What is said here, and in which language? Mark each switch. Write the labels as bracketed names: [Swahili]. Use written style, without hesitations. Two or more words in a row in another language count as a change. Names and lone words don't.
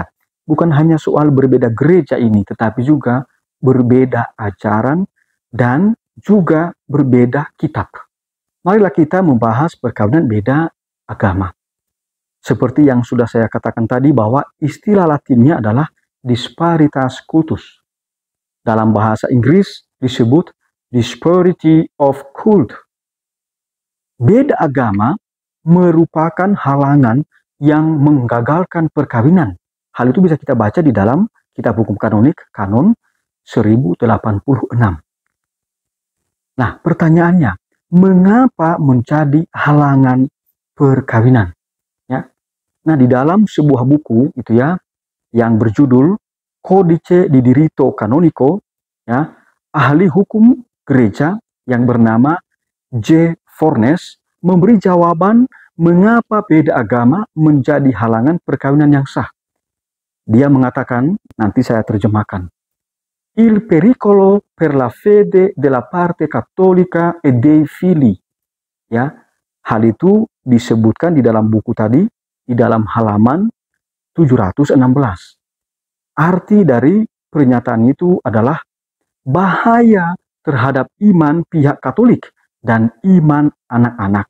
[Indonesian] Bukan hanya soal berbeda gereja ini, tetapi juga berbeda ajaran dan juga berbeda kitab. Marilah kita membahas perkawinan beda agama. Seperti yang sudah saya katakan tadi bahwa istilah Latinnya adalah [Latin] disparitas cultus. [Indonesian] Dalam bahasa Inggris disebut [English] disparity of cult. [Indonesian] Beda agama merupakan halangan yang menggagalkan perkawinan. Hal itu bisa kita baca di dalam kitab hukum kanonik, kanon 1086. Nah, pertanyaannya, mengapa menjadi halangan perkawinan? Ya. Nah, di dalam sebuah buku itu ya yang berjudul Codice di Diritto Canonico, ya, ahli hukum gereja yang bernama J. Fornes memberi jawaban mengapa beda agama menjadi halangan perkawinan yang sah. Dia mengatakan, nanti saya terjemahkan. [Italian] Il pericolo per la fede della parte cattolica e dei figli. [Indonesian] Ya, hal itu disebutkan di dalam buku tadi, di dalam halaman 716. Arti dari pernyataan itu adalah bahaya terhadap iman pihak Katolik dan iman anak-anak.